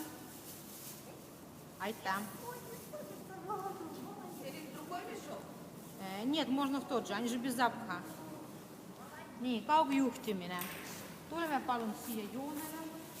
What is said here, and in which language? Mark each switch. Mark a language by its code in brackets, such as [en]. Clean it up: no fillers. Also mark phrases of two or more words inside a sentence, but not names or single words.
[et] Aitäh. [ru] Нет, можно в тот же, они же без запаха. [et] Nii, kaugjuhtimine. Tuleme palun siia joonele.